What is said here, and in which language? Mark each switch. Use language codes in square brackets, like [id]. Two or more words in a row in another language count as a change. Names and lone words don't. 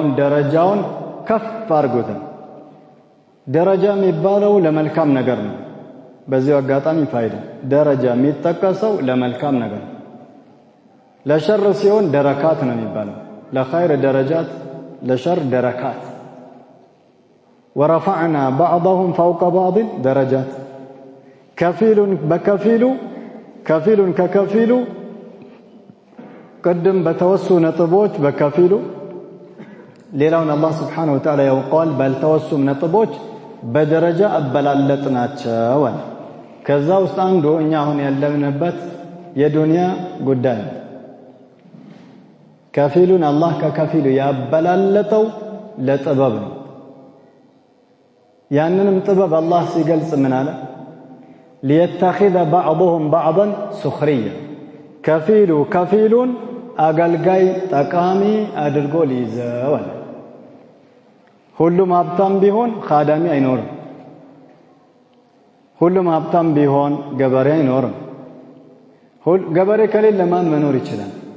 [am] ደረጃውን ከፍ አድርጎታል። ደረጃ የሚባለው ለመልካም ነገር ነው። በዚህ አጋጣሚ ፋይዳ ደረጃ የሚጠቀሰው ለመልካም ነገር ለሸር ሲሆን ደረካት ነው የሚባለው። ለኸይር ደረጃት ለሸር ደረካት። [ar] ورفعنا بعضهم فوق بعض درجات [am] ከፊሉን በከፊሉ ከፊሉን ከከፊሉ ቅድም በተወሱ ነጥቦች በከፊሉ ሌላውን አላህ [ar] سبحانه وتعالى [am] ያውቃል። ባልተወሱ ነጥቦች በደረጃ አበላለጥናቸው። ከዛ ውስጥ አንዱ እኛ አሁን ያለንበት የዱንያ ጉዳይ ከፊሉን አላህ ከከፊሉ ያበላለጠው ለጥበብ ነው። ያንንም ጥበብ አላህ ሲገልጽ ምን አለ? [ar] ليتخذ بعضهم بعضا سخريا [am] ከፊሉ ከፊሉን አገልጋይ ጠቃሚ አድርጎ ሊይዘው አለ። ሁሉም ሀብታም ቢሆን ኻዳሚ አይኖርም። ሁሉም ሀብታም ቢሆን ገበሬ አይኖርም። ገበሬ ከሌለ ማን መኖር ይችላል?